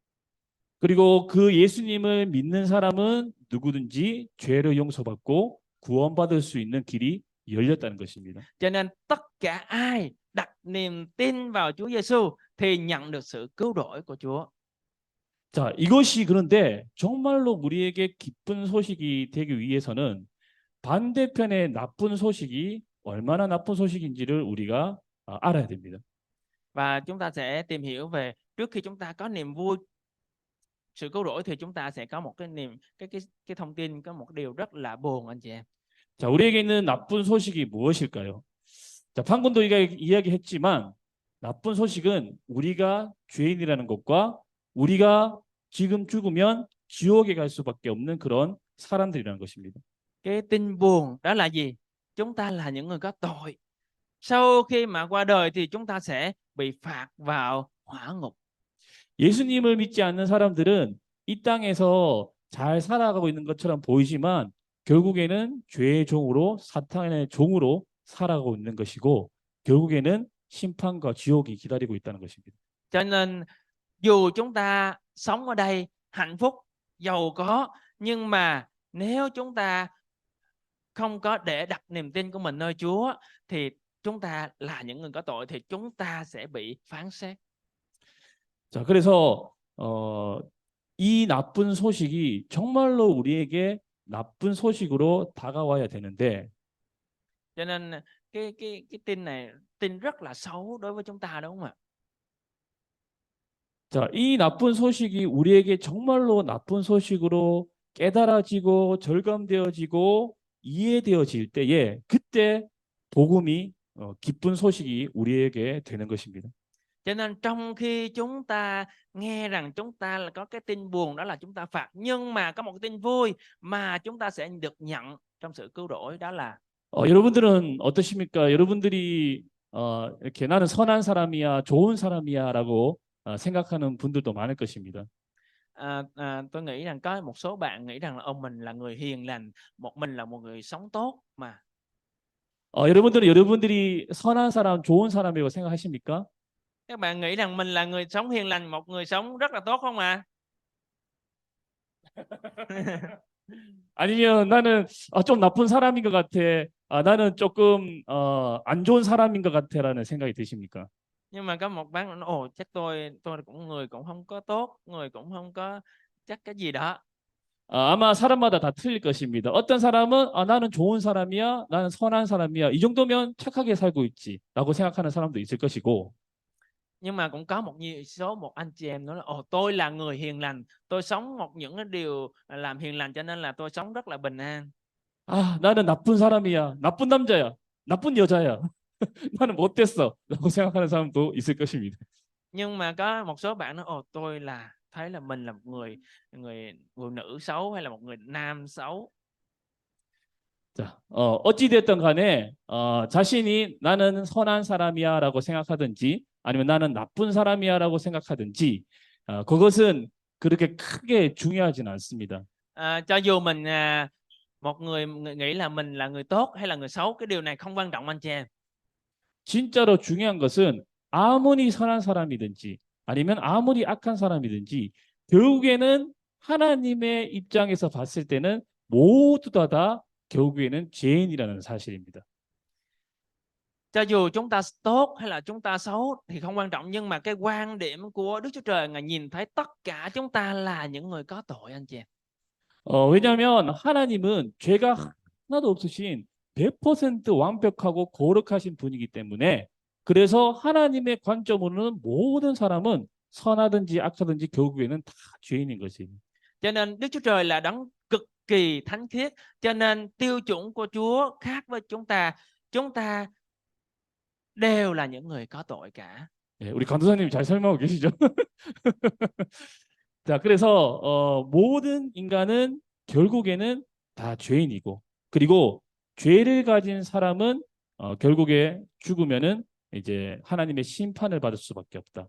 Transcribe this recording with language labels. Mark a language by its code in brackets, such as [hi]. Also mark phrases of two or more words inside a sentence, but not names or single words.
[ko] 그리고 그 예수님을 믿는 사람은 누구든지 죄를 용서받고 구원받을 수 있는 길이 열렸다는 것입니다. [vi] Cho nên tất cả ai đặt niềm tin vào Chúa Giêsu thì nhận được sự cứu rỗi của Chúa. [ko] 자, 이것이 그런데 정말로 우리에게 기쁜 소식이 되기 위해서는 반대편의 나쁜 소식이 얼마나 나쁜 소식인지를 우리가 알아야 됩니다. [vi] Và chúng ta sẽ tìm hiểu về trước khi chúng ta có niềm vui sự cứu rỗi thì chúng ta sẽ có một cái niềm cái thông tin có một điều rất là buồn anh chị em. [ko] 자, 우리에게 있는 나쁜 소식이 무엇일까요? 자, 방금도 우리가 이야기했지만 나쁜 소식은 우리가 죄인이라는 것과 우리가 지금 죽으면 지옥에 갈 수밖에 없는 그런 사람들이라는 것입니다. [vi] Cái tin buồn đó là gì? Chúng ta là những người có tội. Sau khi mà qua đời thì chúng ta sẽ bị phạt vào hỏa ngục. [ko] 예수님을 믿지 않는 사람들은 이 땅에서 잘 살아가고 있는 것처럼 보이지만 결국에는 죄의 종으로 사탄의 종으로 살아가고 있는 것이고 결국에는 심판과 지옥이 기다리고 있다는 것입니다. [vi] Cho nên dù chúng ta sống ở đây hạnh phúc, giàu có, nhưng mà nếu chúng ta không có để đặt niềm tin của mình nơi Chúa thì chúng ta là những người có tội thì chúng ta sẽ bị phán xét. [ko] 자, 그래서 이 나쁜 소식이 정말로 우리에게 나쁜 소식으로 다가와야 되는데 [vi] Cho nên cái tin này tin rất là xấu đối với chúng ta đúng không ạ? [ko] 자, 이 나쁜 소식이 우리에게 정말로 나쁜 소식으로 깨달아지고 절감되어지고 이해되어질 때에 그때 복음이 기쁜 소식이 우리에게 되는 것입니다. [vi] Cho nên trong khi chúng ta nghe rằng chúng ta là có cái tin buồn đó là chúng ta phạt, nhưng mà có một cái tin vui mà chúng ta sẽ được nhận trong sự cứu rỗi đó là [ko] 여러분들은 어떠십니까? 여러분들이 이렇게 나는 선한 사람이야, 좋은 사람이야라고 생각하는 분들도 많을 것입니다. [vi] tôi nghĩ rằng có một số bạn nghĩ rằng là ông mình là người hiền lành, mình là một người sống tốt mà. [ko] 여러분들은 여러분들이 선한 사람, 좋은 사람이라고 생각하십니까? [vi] Các bạn nghĩ rằng mình là người sống hiền lành, một người sống rất là tốt không ạ? [ko] 아니면 나는 좀 나쁜 사람인 것 같아. 나는 조금 안 좋은 사람인 것 같아라는 생각이 드십니까? [vi] Nhưng mà có một bạn nói, ồ chắc tôi cũng người cũng không có tốt, người cũng không có chắc cái gì đó. [ko] 아마 사람마다 다 틀릴 것입니다. 어떤 사람은 나는 좋은 사람이야, 나는 선한 사람이야. 이 정도면 착하게 살고 있지라고 생각하는 사람도 있을 것이고, [vi] Nhưng mà cũng có một anh chị em nói là ồ tôi là người hiền lành, tôi sống những cái điều làm hiền lành cho nên là tôi sống rất là bình an. [ko] 나는 나쁜 사람이야, 나쁜 남자야, 나쁜 여자야. 나는 못됐어라고 생각하는 사람도 있을 것입니다. [vi] Nhưng mà có một số bạn nói ồ tôi thấy là mình là một người người phụ nữ xấu hay là một người nam xấu. [ko] 자, 어찌 됐든 간에 자신이 나는 선한 사람이야라고 생각하든지 아니면 나는 나쁜 사람이야라고 생각하든지 그것은 그렇게 크게 중요하진 않습니다. [vi] Cho dù mình một người nghĩ là mình là người tốt hay là người xấu, cái điều này không quan trọng anh chị em. [ko] 진짜로 중요한 것은 아무리 선한 사람이든지 아니면 아무리 악한 사람이든지 결국에는 하나님의 입장에서 봤을 때는 모두 다 결국에는 죄인이라는 사실입니다. [vi] Cho dù chúng ta tốt hay là chúng ta xấu thì không quan trọng, nhưng mà cái quan điểm của Đức Chúa Trời Ngài nhìn thấy tất cả chúng ta là những người có tội anh chị em. [ko] 왜냐하면 하나님은 죄가 하나도 없으신 100% 완벽하고 거룩하신 분이기 때문에 그래서 하나님의 관점으로는 모든 사람은 선하든지 악하든지 결국에는 다 죄인인 것입니다. [vi] Cho nên Đức Chúa Trời là đấng cực kỳ thánh khiết, cho nên tiêu chuẩn của Chúa khác với chúng ta. Chúng ta đều là những người có tội cả. [ko] 예, 우리 강도사님이 잘 설명하고 계시죠? 자, 그래서 모든 인간은 결국에는 다 죄인이고 그리고 죄를 가진 사람은 결국에 죽으면은 이제 하나님의 심판을 받을 수밖에 없다.